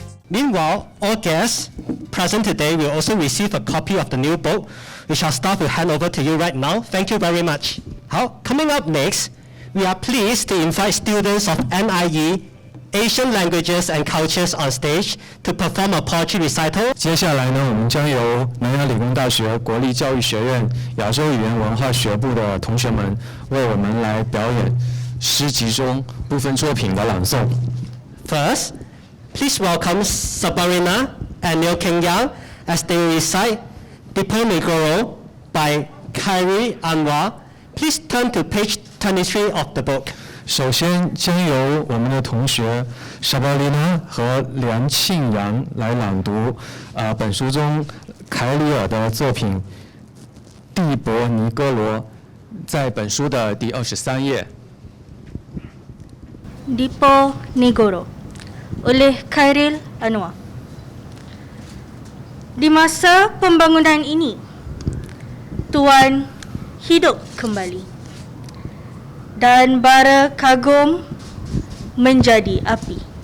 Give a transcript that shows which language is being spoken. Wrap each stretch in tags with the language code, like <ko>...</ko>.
<en>Meanwhile, all guests present today will also receive a copy of the new book, which our staff will hand over to you right now. Thank you very much. Coming up next, we are pleased to invite students of NIE, Asian Languages and Cultures on stage to perform a poetry recital.</en> <zh>接下来呢，我们将由南洋理工大学国立教育学院亚洲语言文化学部的同学们为我们来表演诗集中部分作品的朗诵。</zh> <en>First, please welcome Sabarina and Neo Keng Yang as they recite Dipo Negoro by Khairi Anwar. Please turn to page 23 of the book.</en> <zh>首先将由我们的同学沙巴丽娜和梁庆阳来朗读本书中凯里尔的作品《蒂博尼哥罗》，在本书的第23页。</zh> <ms>Dipo Negoro oleh Khairi Anwar. Di masa pembangunan ini, Tuan hidup kembali dan bara kagum menjadi api.</ms>